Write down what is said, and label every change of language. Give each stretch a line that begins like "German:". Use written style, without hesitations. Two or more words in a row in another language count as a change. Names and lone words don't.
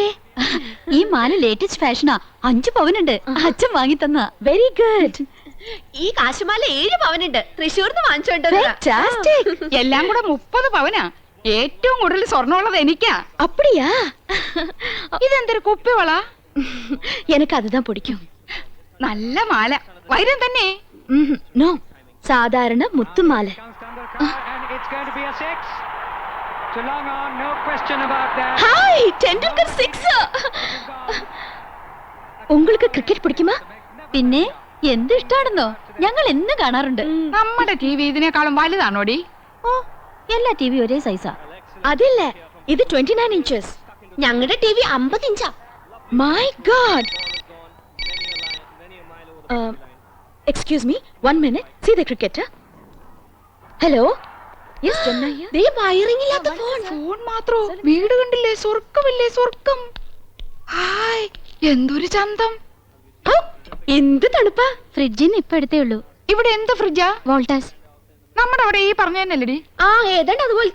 Malayalam: ഈ മാല ലേറ്റസ്റ്റ് ഫാഷനാ. 5 പവനുണ്ട്. അച്ഛൻ വാങ്ങി തന്ന.
English: very good.
Malayalam: ഈ കാശുമാല 7 പവനുണ്ട്. തൃശ്ശൂർന്ന് വാങ്ങിച്ചോണ്ടത്. ഫാന്റാസ്റ്റിക്. എല്ലാം കൂടെ 30 പവനാ. ഏറ്റവും കൂടുതൽ സ്വർണ്ണമുള്ളത് എനിക്കാ.
Tamil: அப்படியா?
Malayalam: ഇതെന്തൊരു കുപ്പിവള?
Tamil: எனக்கு அதுதான் பிடிக்கும்.
Malayalam: നല്ല മാല. വൈരം തന്നെ.
Tamil: நோ, சாதாரண முத்து மாலை.
English: And it's going to be a 6. To long on, no question about that.
Tamil: ஹாய், டெண்டுல்கர் 6. உங்களுக்கு கிரிக்கெட் பிடிக்குமா?
Malayalam: പിന്നെ എന്ത് ഇഷ്ടാണെന്നോ? ഞങ്ങൾ എന്ന് കാണാറുണ്ട്. നമ്മുടെ ടി വി ഇതിനേക്കാളും വലുതാണോടി? ഓ, എല്ലാ ടി വി ഒരേ സൈസാ. അതില്ല, ഇത് 29 inches. ഞങ്ങളുടെ ടിവി 50 ഇഞ്ചാ.
English: My God. Excuse me, 1 minute. See the cricketer. Hello. Yes, Jannaya.
Malayalam: ദേ വയറിംഗില്ലാത്ത ഫോൺ. ഫോൺ മാത്രോ? വീട് കണ്ടില്ലേ? സ്വർഗമില്ലേ? സ്വർഗം. ഹായ്, എന്തൊരു ചന്തം. എന്ത് തണുപ്പാ. ഫ്രിഡ്ജിന്ന് ഇപ്പൊ എടുത്തേ ഉള്ളൂ. ഇവിടെ എന്ത് ഫ്രിഡ്ജാ? വോൾട്ടാസ്. നമ്മുടെ അവിടെ ഈ പറഞ്ഞ തന്നെയല്ലേടി? ആ, ഏതാണ്ട് അതുപോലത്തെ.